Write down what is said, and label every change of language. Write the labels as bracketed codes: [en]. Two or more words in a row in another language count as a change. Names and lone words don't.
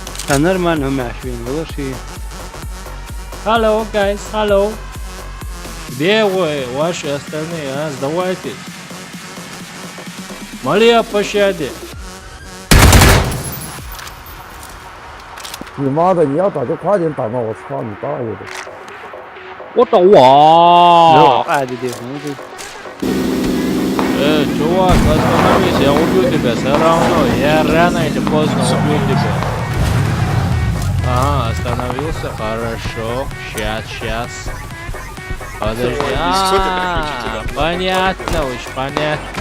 [ru] нормально умяшиваем, волоши. [en] Hello, guys, hello. [ru] Где вы, ваши остальные, а? Сдавайтесь. Моли о пощаде. [zh] 你妈的，你要打就快点打嘛！我操你大爷的！我的 [ar] لا 哇！ عادي دي موجود. [ru] Чувак, остановись, я убью тебя все равно. Я рано или поздно убью тебя. Ага, остановился, хорошо. Сейчас. Подожди. Понятно, уж понятно.